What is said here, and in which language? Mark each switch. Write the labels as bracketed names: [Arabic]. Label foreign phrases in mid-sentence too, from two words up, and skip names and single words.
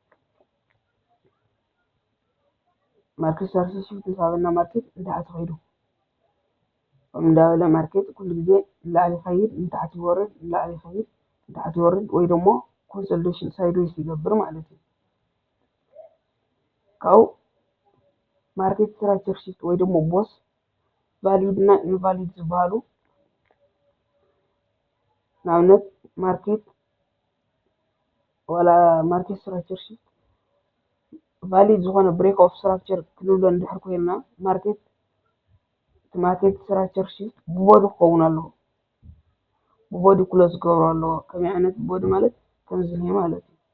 [English] market structure shift [Tigrinya] ምስ ሃበና ማርኬት ንታሕቲ ከይዱ ከምኡ እንዳበለ ማርኬት ኩሉ ግዜ ንላዕሊ ይኸይድ ንታሕቲ ይወርድ ንላዕሊ ይኸይድ ንታሕቲ ይወርድ ወይ ደሞ [English] consolidation sideways [Tigrinya] ይገብር ማለት እዩ ካብኡ [English] market structure shift [Tigrinya] ወይ ደሞ [English] BOS valid and invalid [Tigrinya] ዝበሃሉ ንኣብነት ማርኬት ዋላ [English] market structure shift valid [Tigrinya] ዝኾነ [English] break of structure [Tigrinya] ክንብሎ እንድሕር ኮይና [English] market structure shift [Tigrinya] ብቦዲ ክኸውን ኣለዎ። ብቦዲ ክሎዝ ክገብሮ ኣለዎ። ከመይ ዓይነት ቦዲ ማለት ከምዚ ማለት